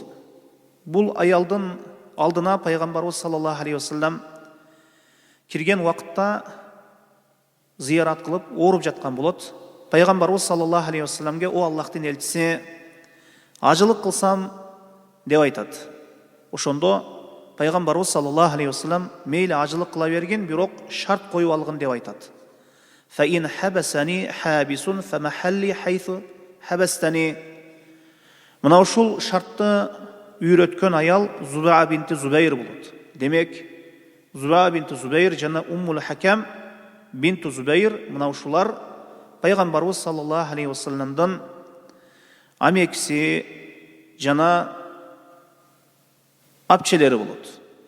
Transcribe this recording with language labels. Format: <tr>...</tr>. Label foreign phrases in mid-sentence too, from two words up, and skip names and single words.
<ky>Бул аялдын алдына Пайгамбарыбыз</ky> <ar>صلى الله عليه وسلم</ar> <ky>кирген вакытта зиярат кылып ооруп жаткан болот. Пайгамбарыбыз</ky> <ar>صلى الله عليه وسلم:</ar> <ky>"О Аллахтын элчиси, ажылык кылсам" деп айтат. Ошондо Пайгамбарыбыз</ky> <ar>صلى الله عليه وسلم:</ar> <ky>"Мейли ажылык кыла берген, бирок шарт коюп алгын" деп айтат.</ky> <ar>فَإِنْ حَبَسَنِي حَابِسٌ فَمَحَلِّ حَيْثُ حَبَسْتَنِي.</ar> <ky>Мынау ушул шартты үйрөткөн аял Зубаа бинти Зубайр болот. Демек, Зубаа бинти Зубайр жана Уммул Хакам бинти Зубайр мынау ушулар пайгамбарыбыз</ky> <ar>صلى الله عليه وسلم</ar> <ky>амекси жана апчелери болот.</ky>